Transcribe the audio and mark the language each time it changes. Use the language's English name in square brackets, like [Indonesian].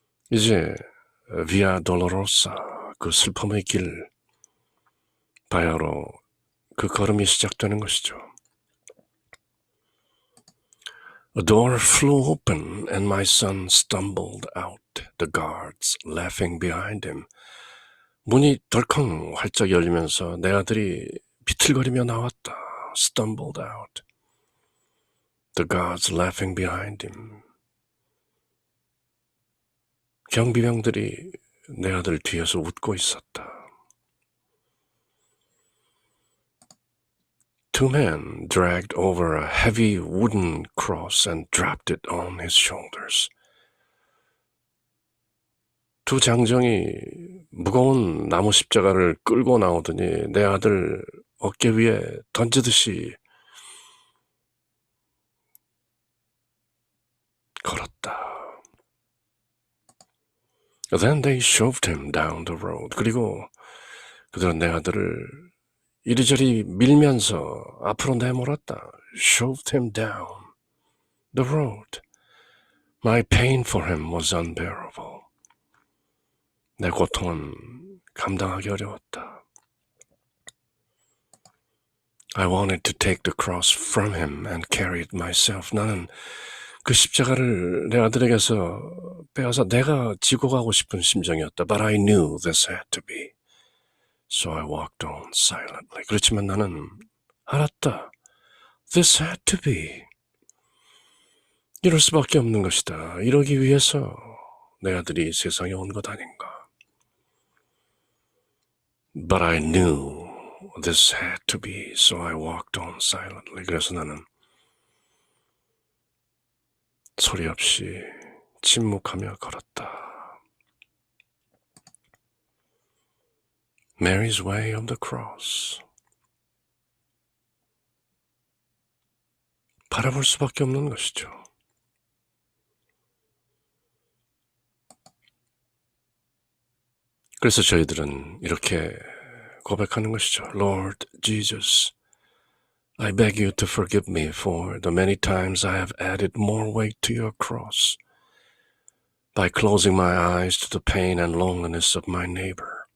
[Korean] 이제 Via Dolorosa, 그 슬픔의 길, 바야로 그 걸음이 시작되는 것이죠. [English] A door flew open and my son stumbled out, the guards laughing behind him. [Korean] 문이 덜컹 활짝 열리면서 내 아들이 비틀거리며 나왔다. [English] Stumbled out. The guards laughing behind him. [Korean] 경비병들이 내 아들 뒤에서 웃고 있었다. [English] Two men dragged over a heavy wooden cross and dropped it on his shoulders. [Korean] 두 장정이 무거운 나무 십자가를 끌고 나오더니 내 아들 어깨 위에 던지듯이 걸었다. [English] Then they shoved him down the road. [Korean] 그리고 그들은 내 아들을 이리저리 밀면서 앞으로 내몰았다. [English] Shoved him down the road. My pain for him was unbearable. [Korean] 내 고통은 감당하기 어려웠다. [English] I wanted to take the cross from him and carry it myself. [Korean] 나는 그 십자가를 내 아들에게서 빼앗아 내가 지고 가고 싶은 심정이었다. [English] But I knew this had to be. So I walked on silently. [Korean] 그렇지만 나는 알았다. [English] This had to be. [Korean] 이럴 수밖에 없는 것이다. 이러기 위해서 내 아들이 세상에 온 것 아닌가. [English] But I knew this had to be. So I walked on silently. [Korean] 그래서 나는 소리 없이 침묵하며 걸었다. [English] Mary's way of the cross. [Korean] 바라볼 수밖에 없는 것이죠. 그래서 저희들은 이렇게 고백하는 것이죠. [English] Lord Jesus, I beg you to forgive me for the many times I have added more weight to your cross by closing my eyes to the pain and loneliness of my neighbor.